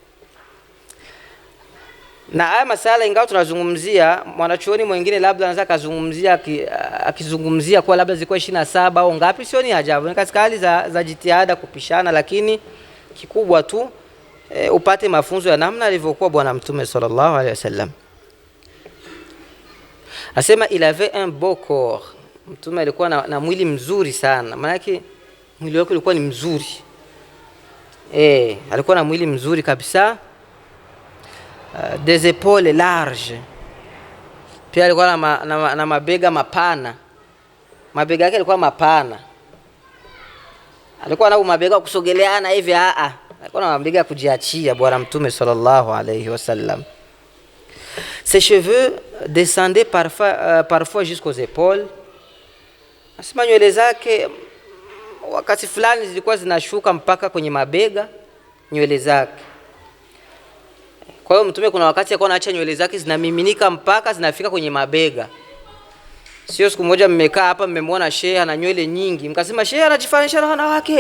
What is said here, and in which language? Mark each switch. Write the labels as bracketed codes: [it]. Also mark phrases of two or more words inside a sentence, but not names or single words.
[sw] Na haya masala ingawa tunazungumzia, mwanachuoni mwingine labda anaweza akizungumzia kwa labda zilikuwa 27 au ngapi, sio ni ajabu. Ni katika hali za jitihada kupishana, lakini kikubwa tu upate mafunzo ya namna alivyokuwa bwana mtume [ar] صلى الله عليه وسلم. [fr] Asema il avait un beau corps. [sw] Mtume alikuwa na mwili mzuri sana. Maana yake mwili wake ulikuwa ni mzuri. Alikuwa na mwili mzuri kabisa. [fr] Des épaules larges. [sw] Pia alikuwa na mabega mapana. Mabega yake yalikuwa mapana. Alikuwa na mabega kusogeleana hivi. Alikuwa na mabega ya kujiachia bwana mtume [ar] صلى الله عليه وسلم. [fr] Ses cheveux descendaient parfois jusqu'aux épaules. [sw] Asema nywele zake wakati fulani zilikuwa zinashuka mpaka kwenye mabega nywele zake. Kwa hiyo mtume kuna wakati alikuwa anaacha nywele zake zinamiminika mpaka zinafika kwenye mabega. Sio siku moja mmekaa hapa mmemwona shehe ana nywele nyingi, mkasema shehe anajifanisha na wanawake.